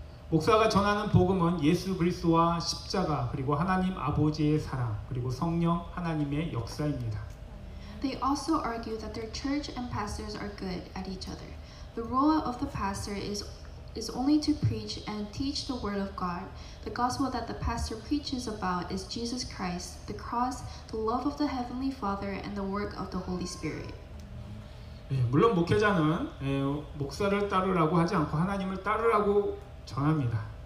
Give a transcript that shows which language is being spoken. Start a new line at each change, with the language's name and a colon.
Korean: 목사가 전하는 복음은 예수 그리스도와 십자가 그리고 하나님 아버지의 사랑 그리고 성령 하나님의 역사입니다.
English: They also argue that their church and pastors are good at each other. The role of the pastor is only to preach and teach the word of God. The gospel that the pastor preaches about is Jesus Christ, the cross, the love of the Heavenly Father, and the work of the Holy Spirit.
Korean: 물론 목회자는 목사를 따르라고 하지 않고 하나님을 따르라고 전합니다.